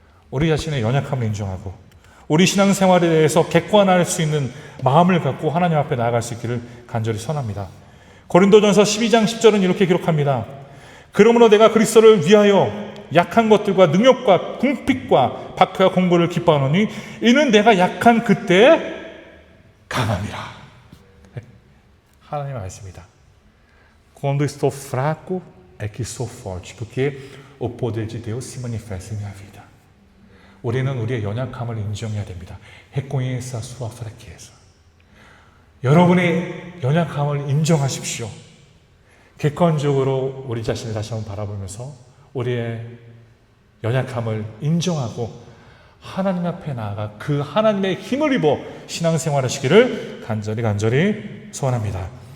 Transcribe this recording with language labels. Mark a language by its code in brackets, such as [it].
[ko] 우리 자신의 연약함을 인정하고 우리 신앙생활에 대해서 객관할 수 있는 마음을 갖고 하나님 앞에 나아갈 수 있기를 간절히 선합니다. 고린도전서 12장 10절은 이렇게 기록합니다. 그러므로 내가 그리스도를 위하여 약한 것들과 능욕과 궁핍과 박해와 공고를 기뻐하노니 이는 내가 약한 그때에 강함이라. 하나님의 말씀입니다. [pt] Quando estou fraco é que sou forte, porque o poder de Deus se manifesta em minha vida. [ko] 우리는 우리의 연약함을 인정해야 됩니다. [pt] Reconheça a sua fraqueza. [ko] 여러분의 연약함을 인정하십시오. 객관적으로 우리 자신을 다시 한번 바라보면서 우리의 연약함을 인정하고 하나님 앞에 나아가 그 하나님의 힘을 입어 신앙생활 하시기를 간절히 소원합니다.